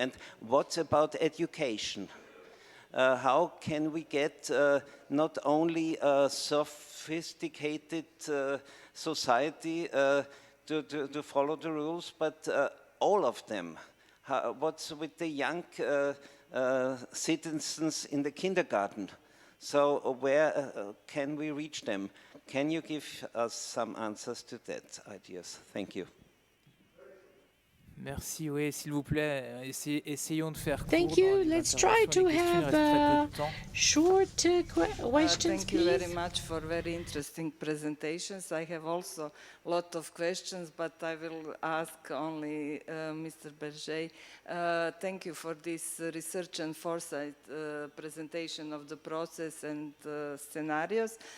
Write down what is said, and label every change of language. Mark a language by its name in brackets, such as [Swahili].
[English] And what about education? How can we get not only a sophisticated society to follow the rules, but all of them? What's with the young citizens in the kindergarten? So where can we reach them? Can you give us some answers to that ideas? Thank you. [French] Merci, oui, s'il vous plaît, essayons de faire court. [English] Thank you. Let's try to have short questions, Thank you very much for very interesting presentations. I have also a lot of questions, but I will ask only Mr. Bergey. Thank you for this research and foresight presentation of the process and scenarios.